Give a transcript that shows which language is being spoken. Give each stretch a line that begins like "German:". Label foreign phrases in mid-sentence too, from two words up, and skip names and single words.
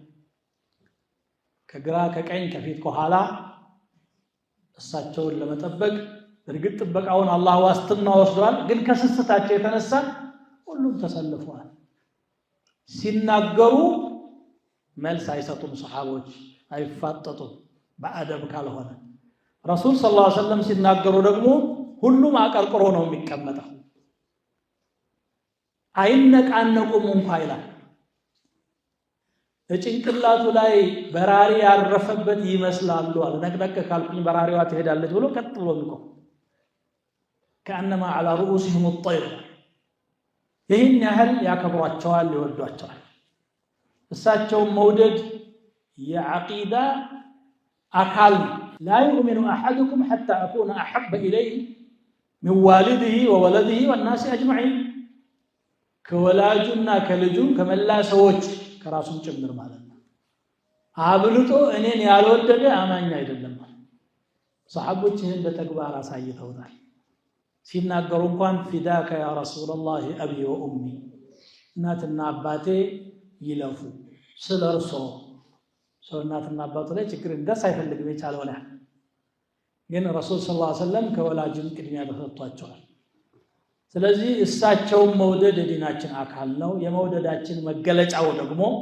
Amharic: ከግራ ከቀኝ ከፊት ከኋላ እሳቸውን ለመጠበቅ እርግጥ ጥበቃውን አላህ ዋስትና ወስዷል። ግን ከስስታቸው የተነሳ ሁሉም ተሰልፈዋል። ሲናገሩ መልስ አይሰጡም፣ ሰሃቦች አይፋጠጡም በአደብ ካልሆነ። ረሱል
Arabic: صلى الله عليه وسلم
Amharic: ሲናገሩ ደግሞ ሁሉም አቀርቅሮ ነው የሚቀመጠው፣ አይነቃነቁም እንኳን ይላል። ጭንቅላቱ ላይ በራሪ ያረፈበት ይመስላሉ አለ። ነቅነቅ ካልኩኝ በራሪዋ ትሄዳለች ብሎ ቀጥ ብሎ የሚቆም
Arabic: كأنما على رؤوسهم الطير።
Amharic: ይህን ያህል ያከብሯቸዋል፣ ይወዷቸዋል። እሳቸውን መውደድ የዐቂዳ አካል
Arabic: لا يؤمن أحدكم حتى أكون أحب إليه من والده وولده والناس أجمعين።
Amharic: ከወላጁና ከልጁ ከመላ ሰዎች ከራሱም ጭምር ማለት ነው። አብልጦ እኔን ያልወደደ አማኝ አይደለም። ሰሃቦች ይህን በተግባር አሳይተውታል። ሲናገሩ እንኳን
Arabic: فداك يا رسول الله أبي وأمي፣
Amharic: እናትና አባቴ ይለፉ ስለ እርሶ። ሰው እናትና አባቱ ላይ ችግር እንደስ አይፈልግም የቻለው ላይ ግን ረሱል
Arabic: صلى الله عليه وسلم
Amharic: ከወላጅም ቅድሚያ ተሰጥቷቸዋል። ስለዚህ እሳቸውን መውደድ የዲናችን አካል ነው። የመውደዳችን መገለጫው ደግሞ